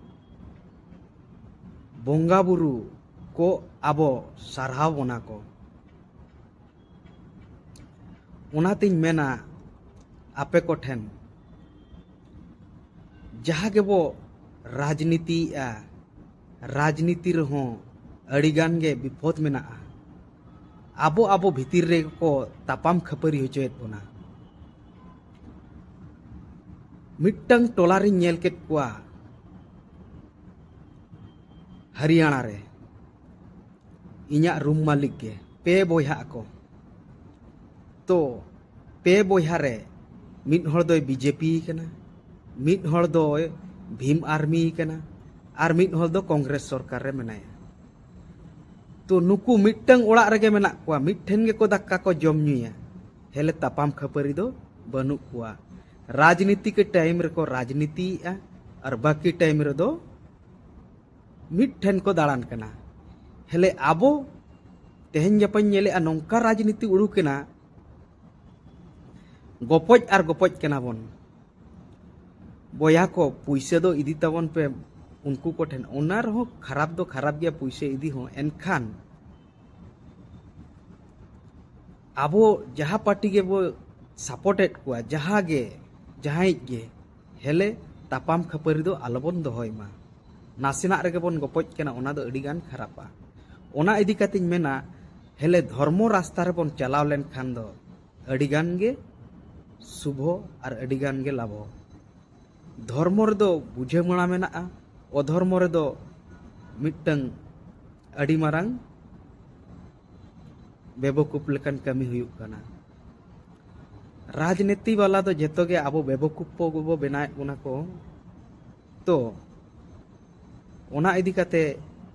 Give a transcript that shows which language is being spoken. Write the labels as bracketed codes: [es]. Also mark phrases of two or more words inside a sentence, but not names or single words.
[sat] बोंगा बुरु को आबो सारहाव बोना को ओनातिन मेना आपे को ठेन जहा गेबो राजनीति राजनीति रहो अडिगान गे विपद मेना आबो आबो भितिर रे को तापाम खपरी होचोयत बोना मिट्टंग टोलारी नेल केत कुआ हरियाणा रे इñा रूम मालिक गे पे बोया को तो पे बोया रे मिट हड़ दो बीजेपी कना मिट हड़ दो भीम आर्मी कना आर मिट हड़ दो कांग्रेस सरकार रे मेनाया तो नुकु मिट्टंग ओड़ा रेगे मेना कुआ मिट्ठेन गे को दाक्का को जम नुया हेले तापाम खपरी दो बनु कुआ राजनीति के टाइम रे को राजनीति और बाकी टाइम रे दो मिट्ठेन को दाड़ान कना हेले आबो तेहेन जपन नेले नौका राजनीति उड़ुकेना गोपज आर गोपज केना बोन बोया को पुइसे दो इदी तबन पे उनको को ठेन ओना रहो खराब दो खराब गया पुइसे इदी हो एनखान आबो जहा पार्टी गे बो सपोर्टेड कुआ जहा गे जहाई गे हेले तापाम खपरी दो आलोबन दोहयमा नासिना रेगे बोन गोपज केना ओना दो अडिगान खरापा ओना इदी कातिन मेना हेले धर्मो रास्ता रे बोन चलाव लेन खान दो अडिगान गे शुभो और अडिगान गे लाभो धर्म रे दो बुझे मणा मेना अधर्म रे दो मिट्टंग अडी मारांग बेबकूफ लेकान कमी हुयुक काना राजनीति वाला दो जेतो गे आबो बेबकूफ को बनाए बोना को तो ओना इदी काते